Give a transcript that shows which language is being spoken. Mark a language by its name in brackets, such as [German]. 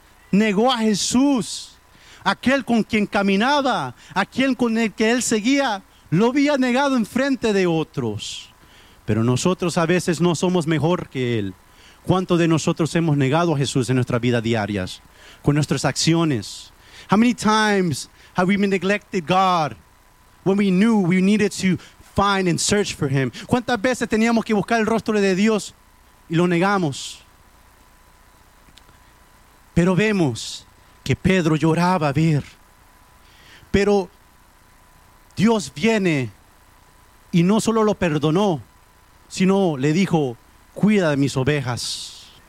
[Spanish] Negó a Jesús, aquel con quien caminaba, aquel con el que él seguía, lo había negado enfrente de otros. Pero nosotros a veces no somos mejor que él. ¿Cuántos de nosotros hemos negado a Jesús en nuestras vidas diarias, con nuestras acciones? [English] How many times have we neglected God when we knew we needed to find and search for Him? [Spanish] ¿Cuántas veces teníamos que buscar el rostro de Dios y lo negamos? Pero vemos que Pedro lloraba a ver. Pero Dios viene y no solo lo perdonó, sino le dijo: cuida de mis ovejas.